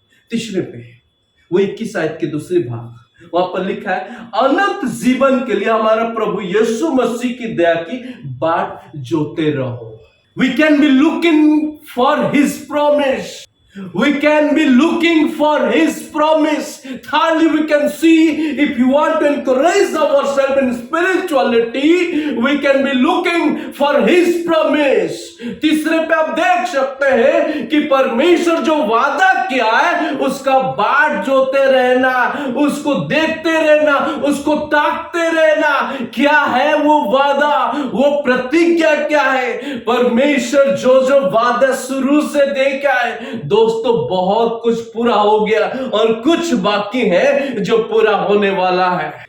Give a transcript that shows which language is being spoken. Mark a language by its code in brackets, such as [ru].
[hi] तीसरे पे वो 21 आयत के दूसरे भाग, वहां पर लिखा है अनंत जीवन के लिए हमारा प्रभु यीशु मसीह की दया की बाट जोते रहो। [en] We can be looking for his promise, we can be looking for his promise. Thirdly, we can see, if you want to encourage ourselves in spirituality, we can be looking for his promise. [hi] तीसरे पे आप देख सकते हैं कि परमेश्वर जो वादा किया है उसका बाट जोते रहना, उसको देखते रहना, उसको ताकते रहना। क्या है वो वादा, वो प्रतिज्ञा क्या है? परमेश्वर जो वादा शुरू से देखा है दोस्तों, बहुत कुछ पूरा हो गया और कुछ बाकी है जो पूरा होने वाला है।